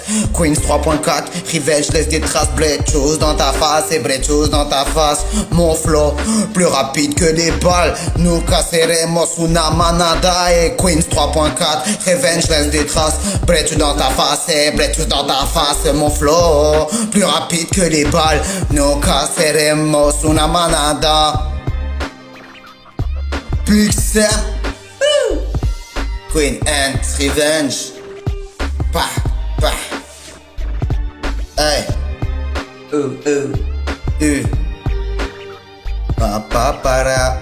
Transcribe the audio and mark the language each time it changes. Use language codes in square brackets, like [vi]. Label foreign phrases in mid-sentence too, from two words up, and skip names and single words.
[fr] Queens 3.4, Revenge laisse des traces. Blade chose dans ta face et blade chose dans ta face. Mon flow, plus rapide que les balles. Nous casseremos [es] una manada. [fr] Et Queens 3.4, Revenge laisse des traces. Blade dans ta face et blade dans ta face. Mon flow, plus rapide que les balles. Nous casseremos [es] una manada. [en] Pixel Queen and Revenge. Pa, pa. Hey. Pa pa para.